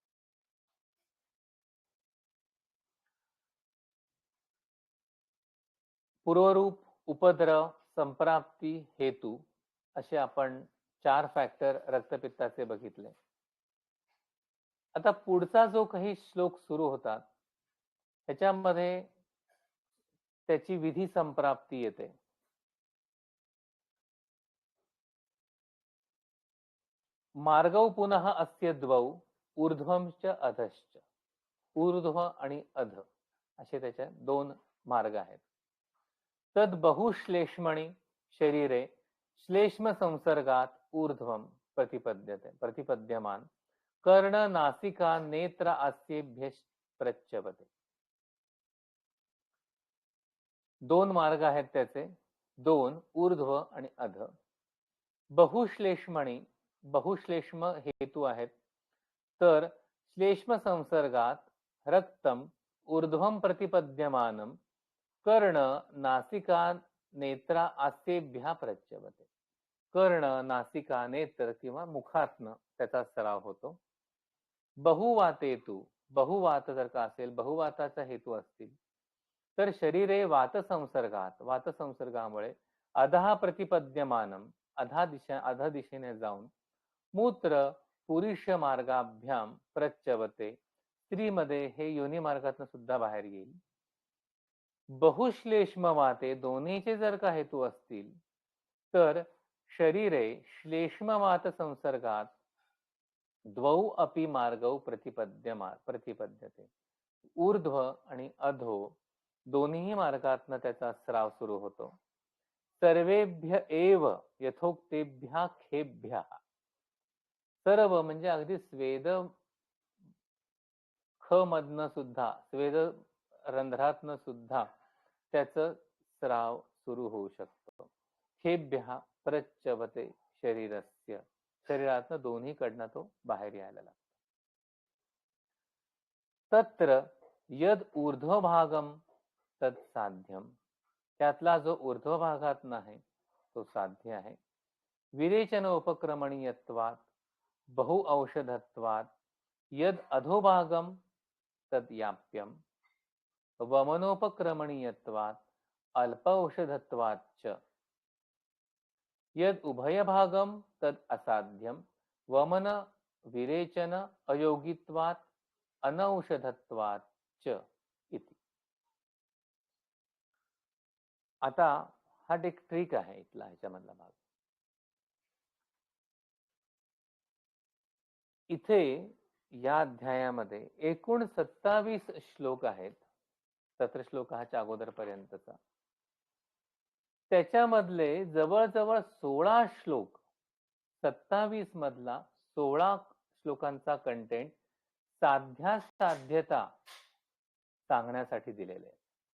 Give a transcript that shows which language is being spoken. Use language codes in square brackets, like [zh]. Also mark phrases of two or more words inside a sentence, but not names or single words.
[mr] पूर्वरूप, उपद्रव, संप्राप्ती, हेतू असे आपण 4 फॅक्टर रक्तपित्ताचे बघितले. आता पुढचा जो काही श्लोक सुरू होतात त्याच्यामध्ये त्याची विधी संप्राप्ती येते. [sa] मार्गौ पुनः अस्य द्वौ ऊर्ध्वंच अधश्च. [mr] ऊर्ध्व आणि अध असे त्याचे 2 मार्ग आहेत. [sa] तद बहुश्लेष्मणी शरीरे श्लेष्म संसर्गात ऊर्ध्वम प्रतिपद्यमान कर्ण नासिका नेत्र आस्येभ्य प्रच्यवते. [mr] 2 मार्ग आहेत त्याचे, 2 ऊर्ध्व आणि अध. बहुश्लेष्मणी, बहुश्लेष्म हेतू आहेत. [sa] तर श्लेष्म संसर्गात रक्तम ऊर्ध्वम प्रतिपद्यमानम कर्ण नासिका नेत्रा आस्येभ्य प्रच्यवते. [mr] कर्ण, नासिका, नेत्र किंवा मुखातनं त्याचा स्राव होतो. बहुवातेतू, बहुवात जर का असेल, बहुवाताचा हेतू असतील तर [sa] शरीरे वात संसर्गात, [mr] वात संसर्गामुळे [sa] अधः प्रतिपद्यमानम, [mr] अध दिशेने जाऊन [sa] मूत्र पुरुष मार्गाभ्याम प्रच्यवते, [mr] स्त्रीमध्ये हे योनी मार्गातून सुद्धा बाहेर येईल. बहुश्लेष्म वाते, दोन्हीचे जर का हेतू असतील तर [sa] शरीरे श्लेष्मवात संसर्गात द्वौ अपि मार्गौ प्रतिपद्यते. [mr] ऊर्ध्व आणि अधो दोन्ही मार्गातनं त्याचा स्राव सुरू होतो. [sa] सर्वेभ्य एव यथोक्तेभ्य खेभ्य, [mr] सर्व म्हणजे अगदी स्वेद ख मधनं सुद्धा, स्वेद रंध्रातनं सुद्धा त्याचं स्राव सुरू होऊ शकतो. [sa] खेभ्य प्रच्यवते शरीरस्य, [mr] शरीरातनं दोन्हीकडनं तो बाहेर यायला लागतो. [sa] तत्र यद ऊर्ध्वभागम तत् साध्यम, [mr] त्यातला जो ऊर्ध्व भागात आहे तो साध्य आहे. [sa] विरेचन उपक्रमणीयत्वात् बहु औषधत्वात् यद अधोभागम तद याप्यम वमनोपक्रमणीयत्वात् अल्प औषधत्वात् च यद उभयभागम तद असाध्यम वमन विरेचन अयोगित्वात् अनौषधत्वात् च इति. [mr] आता हा एक ट्रिक आहे इथला ह्याच्यामधला भाग. इथे या अध्यायामध्ये एकूण 27 श्लोक आहेत. 17 श्लोक च्या अगोदरपर्यंतचा. त्याच्यामधले जवळजवळ 16 श्लोक 27 मधला 16 श्लोकांचा कंटेंट साध्यता सांगण्यासाठी दिलेले आहे.